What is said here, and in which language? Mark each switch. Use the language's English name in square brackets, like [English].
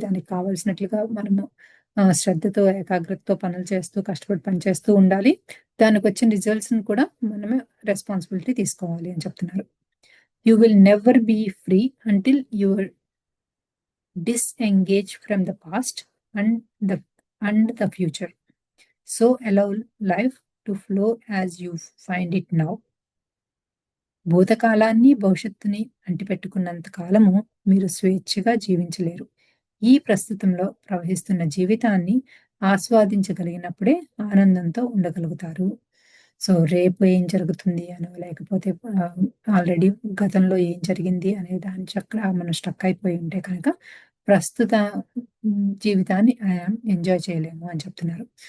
[Telugu] దానికి కావాల్సినట్లుగా మనము శ్రద్ధతో, ఏకాగ్రతతో పనులు చేస్తూ, కష్టపడి పని చేస్తూ ఉండాలి. దానికొచ్చిన రిజల్ట్స్‌ని కూడా మనమే రెస్పాన్సిబిలిటీ తీసుకోవాలి అని చెప్తున్నారు. [English] You will never be free until you disengage from the past and the future. So allow life to flow as you find it now. [Telugu] భూతకాలాన్ని, భవిష్యత్తుని అంటిపెట్టుకున్నంత కాలము మీరు స్వేచ్ఛగా జీవించలేరు. ఈ ప్రస్తుతంలో ప్రవహిస్తున్న జీవితాన్ని ఆస్వాదించగలిగినప్పుడే ఆనందంతో ఉండగలుగుతారు. సో, రేపు ఏం జరుగుతుంది అనో, లేకపోతే ఆల్రెడీ గతంలో ఏం జరిగింది అనే దాని చక్కడ మనం స్ట్రక్ అయిపోయి ఉంటే కనుక, ప్రస్తుత జీవితాన్ని ఎంజాయ్ చేయలేము అని చెప్తున్నారు.